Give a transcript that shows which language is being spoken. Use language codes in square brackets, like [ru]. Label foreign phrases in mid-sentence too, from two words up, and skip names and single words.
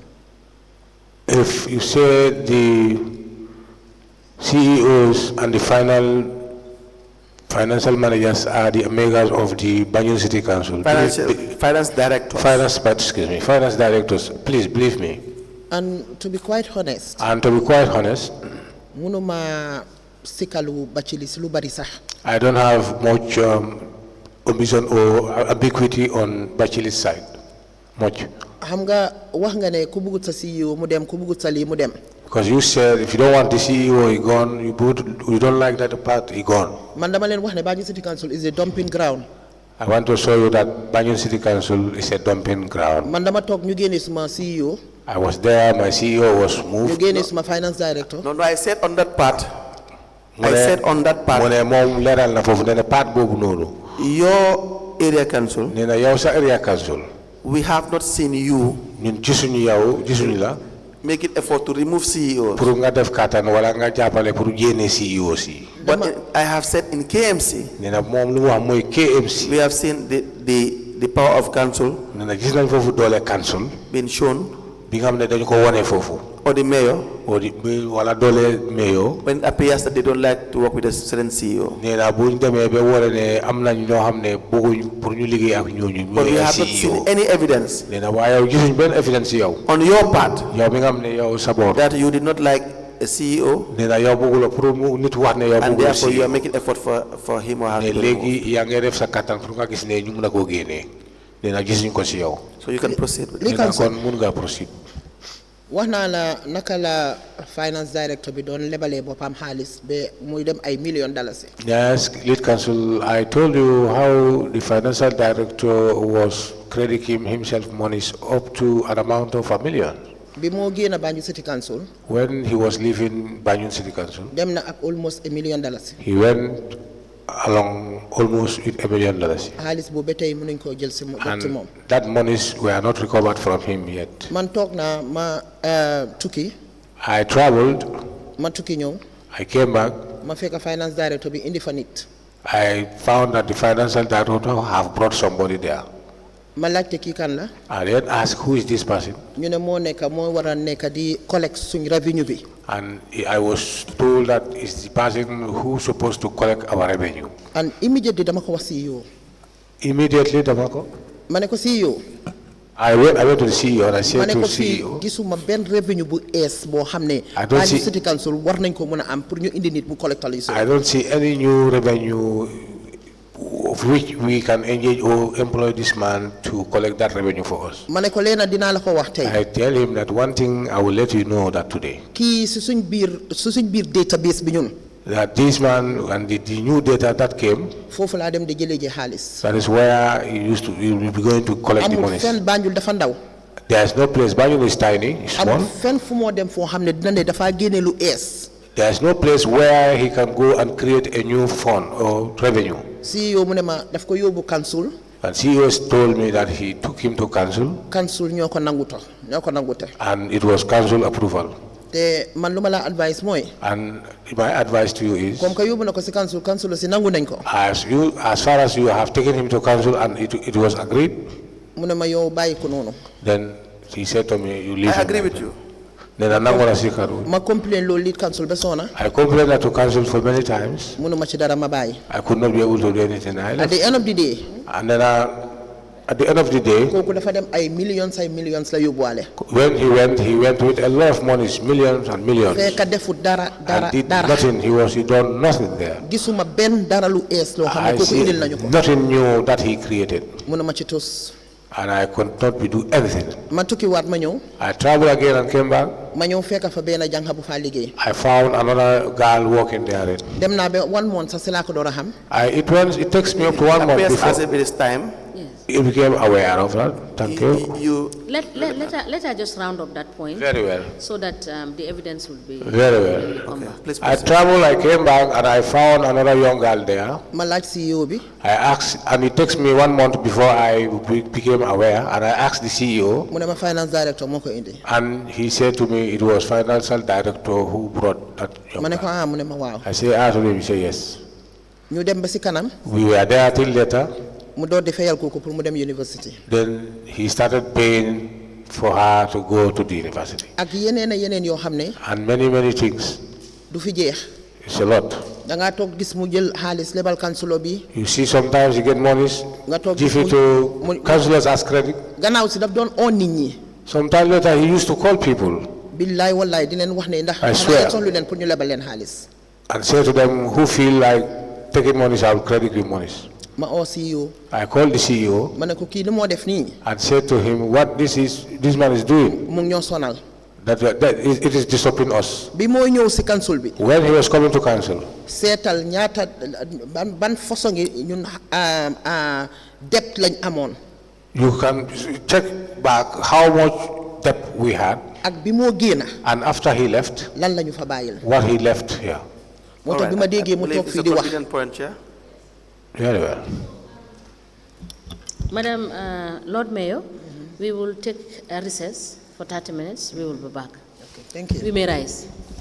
[en] If you say the CEOs and the financial managers are the Omegas of the Banjul City Council. Finance directors. Finance directors. Please believe me. And to be quite honest. [wo] Munuma sikalu bachilis lu bari sax. [en] I don't have much ambition or ubiquity on Bachilis side. Much. [wo] Xam nga wax nga ne ku bugut sa CEO mu dem ku bugut sa li mu dem. [en] Because you said if you don't want the CEO, he gone. You don't like that part, he gone. [wo] Man dama len wax ne [en] Banjul City Council is a dumping ground. I want to show you that Banjul City Council is a dumping ground. [wo] Man dama tok ñu génné suma CEO. [en] I was there, my CEO was moved. [wo] You génné suma [en] finance director. No, I said on that part. I said on that part. [wo] Mom leral na fofu ne part bobu nonu. [en] Your area council. [wo] Nena yow sa [en] area council. We have not seen you. [wo] Ñun gisuñu yow, gisuñu la. [en] Make it effort to remove CEOs. [wo] Pour nga def katan wala nga jappalé pour génné CEO si. [en] But I have said in KMC. [wo] Nena mom lu wax moy KMC. [en] We have seen the power of council. [wo] Nena gis nañ fofu doole council [en] been shown. [wo] Bi nga xamné dañ ko woné fofu. [en] Or the mayor. Or the [wo] wala doole [en] mayor. When it appears that they don't like to work with a certain CEO. [wo] Nena buñ démé bé woré né am nañ ñoo xamné bëgguñ pour ñu liggéey ak ñooñu. [en] But we have not seen any evidence. [wo] Nena waaye gisuñ ben evidence yow. [en] On your part. [wo] Yow mi nga xamné yow sa bor. [en] That you did not like a CEO. [wo] Nena yow bëggul pour nit wax né yow bëggul. [en] And therefore you are making effort for him or her to remove. [wo] Légui ya nga def sa katan pour nga gis né ñu mëna ko génné. Nena gisuñ ko ci yow. [en] So you can proceed with it. [wo] Nena kon mën nga proceed. Wax naa la naka la [en] finance director [wo] bi doon lebalee boppam xaalis ba muy dem ay $1 million. [en] Yes, lead counsel, I told you how the financial director was crediting himself monies up to an amount of $1 million. [wo] Bi moo génn Banjul City Council. [en] When he was leaving Banjul City Council. [wo] Dem na ak almost $1 million. [en] He went along almost with $1 million. [wo] xaalis bu ba tey mënuñ koo jël si moom. [en] And that monies were not recovered from him yet. [wo] Man toog na ma tukki. [en] I traveled. [wo] Ma tukki ñëw. [en] I came back. [wo] Ma fekk [en] finance director [wo] bi indi fa nit. [en] I found that the financial director have brought somebody there. [wo] Ma laajte kii kan la. [en] I then asked, who is this person? [wo] ñu ne moo war a nekk di collect suñ revenue bi. [en] And I was told that it's the person who's supposed to collect our revenue. And immediately [wo] dama ko wax [en] CEO. [wo] Immediately dama ko. Ma ne ko CEO. [en] I went to the CEO and I said to CEO. [wo] Gisuma benn revenue bu ees boo xam ne. [en] I don't see. [wo] City Council war nañ ko mën a am pour ñu indi nit mu collectal yi. [en] I don't see any new revenue of which we can engage or employ this man to collect that revenue for us. [wo] Ma ne ko leena dinaa la ko wax tey. [en] I tell him that one thing I will let you know that today. [wo] Kii su suñ biir database bi ñun. [en] That this man and the new data that came. [wo] Foofu laa dem di jëlee ji xaalis. [en] That is where he will be going to collect the money. [wo] Amul fenn Banjul dafa ndaw. [en] There is no place. Banjul is tiny, it's small. [wo] Amul fenn fu moo dem foo xam ne dina ne dafa génne lu ees. [en] There is no place where he can go and create a new fund or revenue. [wo] CEO mu ne ma daf ko yóbbu council. [en] And CEO told me that he took him to council. [wo] Council ñoo ko nangute. [en] And it was council approval. [wo] Te man lu ma la advice mooy. [en] And my advice to you is. [fr] Comme que [wo] yóbbu na ko si council si nangu nañ ko. [en] As far as you have taken him to council and it was agreed. [wo] Mu ne ma yow bàyyi ko noonu. [en] Then he said to me, you leave. I agree with you. Then [wo] ma complain loolu [en] lead council [wo] ba soona. [en] I complained that to council for many times. [wo] Mënuma ci dara ma bàyyi. [en] I could not be able to do anything. At the end of the day. And then at the end of the day. [wo] Kooku dafa dem ay millions la yóbbuwaale. [en] When he went with a lot of money, millions and millions. [wo] Fekk defut dara. [en] And did nothing. He done nothing there. [wo] Gisuma benn dara lu ees loo xam ne kooku indil nañu ko. [en] Nothing new that he created. [wo] Mënuma ci tus. [en] And I could not do anything. [wo] Ma tukki waat ma ñëw. [en] I traveled again and came back. [wo] Ma ñëw fekk fa benn jànq bu fa liggéey. [en] I found another girl working there. [wo] Dem naa ba 1 month sax si laa ko door a xam. [en] It takes me up to 1 month before. As it is time. You became aware of that. Thank you. Let her just round up that point. Very well. So that the evidence will be. Very well. Okay. Please I traveled, I came back, and I found another young girl there. [wo] Ma laaj CEO bi. [en] I asked, and it takes me 1 month before I became aware, and I asked the CEO. [wo] Mu ne ma [en] finance director [wo] moo ko indi. [en] And he said to me, it was financial director who brought that young girl. [wo] Ma ne ko mu ne ma waaw. [en] I say, to him, he said yes. [wo] Ñu dem ba si kanam. [en] We were there till later. [wo] Mu door di fayal kooku pour mu dem university. [en] Then he started paying for her to go to the university. [wo] Ak yeneen yoo xam ne. [en] And many things. [wo] Du fi jeex. [en] It's a lot. [wo] Da nga toog gis mu jël xaalis lebal councilor bi. [en] You see sometimes you get monies. [wo] Nga toog [en] give it to councilors as credit. [wo] Gannaaw si daf doon oo nit ñi. [en] Sometime later he used to call people. [wo] Billaay wallaay di leen wax ne ndax. [en] I swear. [wo] soxlu leen pour ñu lebal leen xaalis. [en] And say to them who feel like taking monies, I will credit you monies. [wo] Ma oo CEO. [en] I called the CEO. [wo] Ma ne ko kii li moo def nii. [en] And said to him, what this man is doing. [wo] Mu ngi ñoo sonal. [en] It is disturbing us. [wo] Bi mo ñew ci council bi. [en] When he was coming to council. [wo] Seetal ñaata ban façon ñun debt lañ amone. [en] You can check back how much debt we had. [wo] Ak bi mo génna. [en] And after he left. [wo] Lan lañu fa bayil. [en] What he left here. [wo] Motax bima déggé mu tok fi di wax. [en] Very well. Madam Lord Mayor, we will take a recess for 30 minutes. We will be back. Okay, thank you. We may rise.